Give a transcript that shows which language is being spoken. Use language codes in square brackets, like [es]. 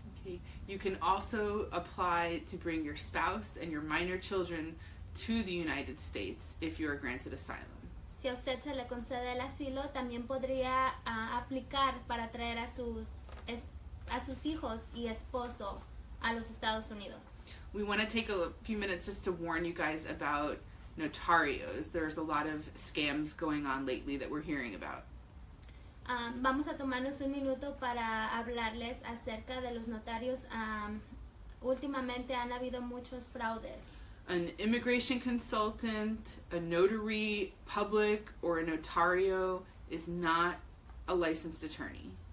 [en] Okay. You can also apply to bring your spouse and your minor children to the United States if you are granted asylum. [es] Si a usted se le concede el asilo, también podría aplicar para traer a sus hijos y esposo a los Estados Unidos. [en] We want to take a few minutes just to warn you guys about notarios. There's a lot of scams going on lately that we're hearing about. [es] Vamos a tomarnos un minuto para hablarles acerca de los notarios. Últimamente han habido muchos fraudes. [en] An immigration consultant, a notary public, or a notario is not a licensed attorney.